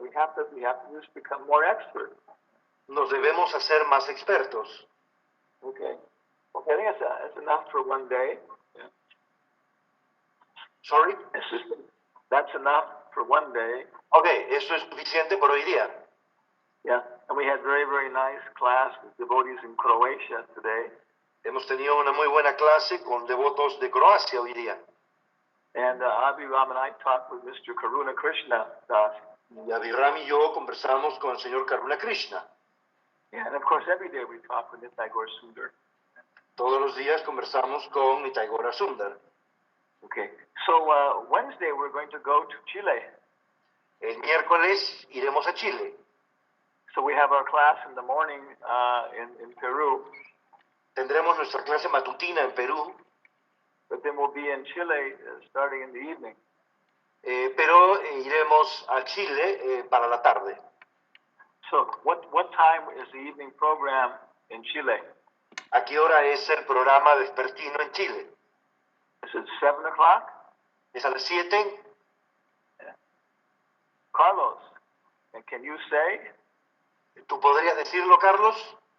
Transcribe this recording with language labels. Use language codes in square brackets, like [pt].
[en] We have to just become more expert. [es] Nos debemos hacer más expertos. [en] Okay, I think that's enough for one day. Yeah. Sorry? That's enough for one day. [es] Okay, eso es suficiente por hoy día. [en] Yeah, and we had very, very nice class with devotees in Croatia today. [es] Hemos tenido una muy buena clase con devotos de Croacia hoy día. [en] And Abhiram and I talked with Mr. Karuna Krishna Das. [es] Y Abhiram y yo conversamos con el señor Karuna Krishna. [en] Yeah, and of course every day we talk with Nitai Gaur Sundar. [es] Todos los días conversamos con Nitai Gaur Sundar. [en] Okay, so Wednesday we're going to go to Chile. [es] El miércoles iremos a Chile. [en] So we have our class in the morning in Peru. [es] Tendremos nuestra clase matutina en Perú. [en] But then we'll be in Chile starting in the evening. [es] Pero iremos a Chile para la tarde. [en] So what time is the evening program in Chile? [es] ¿A qué hora es el programa vespertino en Chile? [en] Is it 7 o'clock? [es] ¿Es a las 7? [en] Yeah. Carlos, and can you say? [es] ¿Tú podrías decirlo, Carlos?